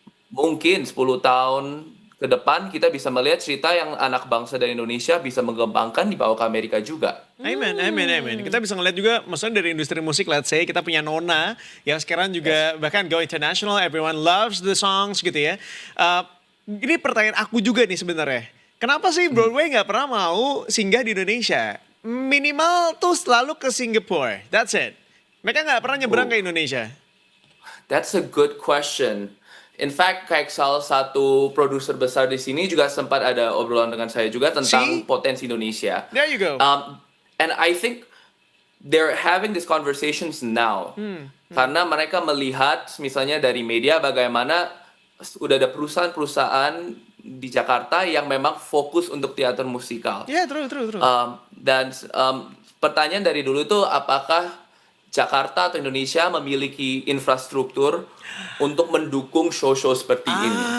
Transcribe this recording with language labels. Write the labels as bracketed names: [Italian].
[Indonesian] Mungkin 10 tahun ke depan kita bisa melihat cerita yang anak bangsa dari Indonesia bisa mengembangkan dibawa ke Amerika juga. [English] Amen, amen, amen. [Indonesian] Kita bisa ngeliat juga, maksudnya dari industri musik, [English] let's say, [Indonesian] kita punya Nona, yang sekarang juga bahkan [English] go international, everyone loves the songs [Indonesian] gitu ya. Ini pertanyaan aku juga nih sebenarnya. Kenapa sih Broadway nggak pernah mau singgah di Indonesia? Minimal tuh selalu ke Singapore, [English] that's it. [Indonesian] Mereka nggak pernah nyebrang ke Indonesia. [English] That's a good question. In fact, [Indonesian] kayak salah satu produser besar di sini juga sempat ada obrolan dengan saya juga tentang [English] See? [Indonesian] potensi Indonesia. [English] There you go. And I think they're having these conversations now. [Indonesian] Karena mereka melihat misalnya dari media bagaimana udah ada perusahaan-perusahaan di Jakarta yang memang fokus untuk teater musikal. [English] Yeah, true. [Indonesian] Dan pertanyaan dari dulu itu apakah Jakarta atau Indonesia memiliki infrastruktur untuk mendukung show-show seperti ini?